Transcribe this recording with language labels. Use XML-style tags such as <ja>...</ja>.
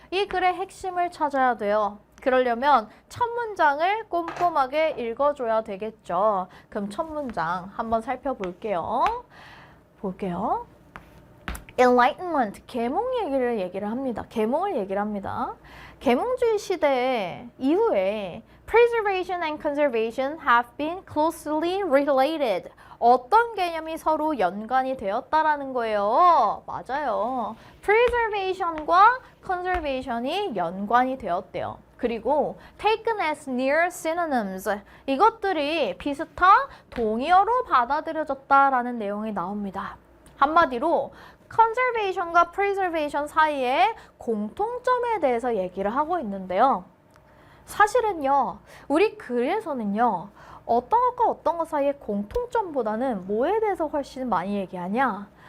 <ko>이 글의 핵심을 찾아야 돼요. 그러려면 첫 문장을 꼼꼼하게 읽어줘야 되겠죠. 그럼 첫 문장 한번 살펴볼게요. Enlightenment, 계몽 얘기를 합니다. 계몽을 얘기를 합니다. 계몽주의 시대 이후에</ko> <en>preservation and conservation have been closely related.</en> <ko>어떤 개념이 서로 연관이 되었다라는 거예요. 맞아요. preservation과 conservation이 연관이 되었대요.</ko> <en>그리고 taken as near synonyms.</en> <ko>이것들이 비슷한 동의어로 받아들여졌다라는 내용이 나옵니다. 한마디로 conservation과 preservation 사이의 공통점에 대해서 얘기를 하고 있는데요. 사실은요, 우리 글에서는요, 어떤 것과 어떤 것 사이의 공통점보다는 뭐에 대해서 훨씬 많이 얘기하냐?</ko>